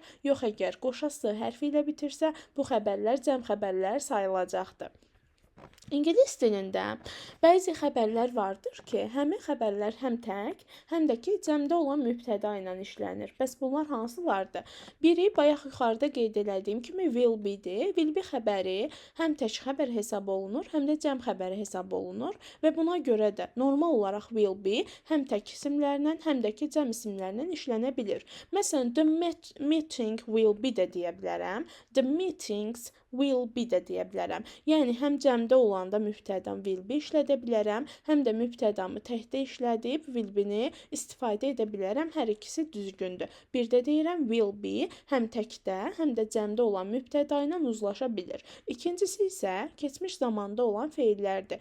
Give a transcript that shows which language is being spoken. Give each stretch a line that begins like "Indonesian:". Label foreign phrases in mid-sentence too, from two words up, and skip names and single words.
Azerbaijani: Yox, əgər qoşa s hərfi ilə bitirsə, bu xəbərlər cəm xəbərlər sayılacaqdır. İngilis dilində bəzi xəbərlər vardır ki, həmin xəbərlər həm tək, həm də ki, cəmdə olan mübtəda ilə işlənir. Bəs bunlar hansılardır? Biri, bayaq yuxarıda qeyd elədiyim kimi,
English: will be-dir. Will be
Azerbaijani: xəbəri həm tək xəbər hesab olunur, həm də cəm xəbəri hesab olunur və buna görə də normal olaraq
English: will be
Azerbaijani: həm tək isimlərlə, həm də ki, cəm isimlərlə işlənə bilir. Məsələn,
English: the meeting will be
Azerbaijani: də deyə bilərəm.
English: The meetings will be
Azerbaijani: də deyə bilərəm. Yəni, həm cəmdə olanda mübtədam
English: will be
Azerbaijani: işlədə bilərəm, həm də mübtədamı təkdə işlədib
English: will be-
Azerbaijani: ni istifadə edə bilərəm. Hər ikisi düzgündür. Bir də deyirəm,
English: will be
Azerbaijani: həm təkdə, həm də cəmdə olan mübtəda ilə uzlaşa bilir. İkincisi isə keçmiş zamanda olan feillərdir.